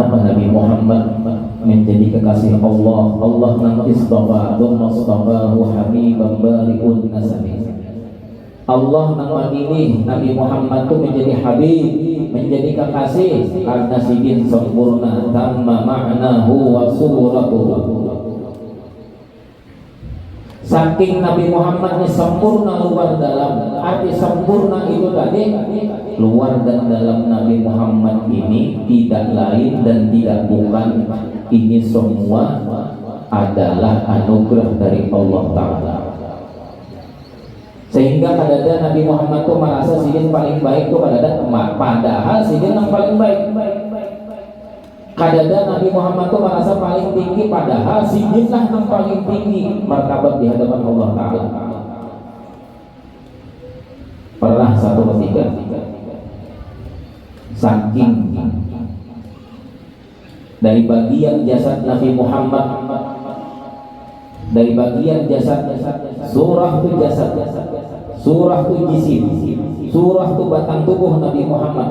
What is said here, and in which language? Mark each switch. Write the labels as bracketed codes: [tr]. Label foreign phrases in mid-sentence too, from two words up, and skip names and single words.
[id] Nabi Muhammad menjadi kekasih Allah. Allah nang [ar] istafa wa habiban bari'un nasabi. [id] Allah nang memilih Nabi Muhammad itu menjadi habib, menjadi kekasih karena sidin sempurna [ar] tamma ma'nahu wa suratuhu. [id] Saking Nabi Muhammad ini sempurna luar dalam. Arti sempurna itu tadi luar dan dalam Nabi Muhammad ini tidak lain dan tidak bukan, ini semua adalah anugerah dari Allah Ta'ala. Sehingga kadang Nabi Muhammad itu merasa sidin paling baik itu kadang, padahal sidin yang paling baik. Kadang Nabi Muhammad itu merasa paling tinggi, padahal sidin lah yang paling tinggi martabat di hadapan Allah Ta'ala. Pernah satu ketika saking dari bagian jasad Nabi Muhammad, dari bagian jasad, surah itu jasad, surah itu jisim, surah itu batang tubuh Nabi Muhammad.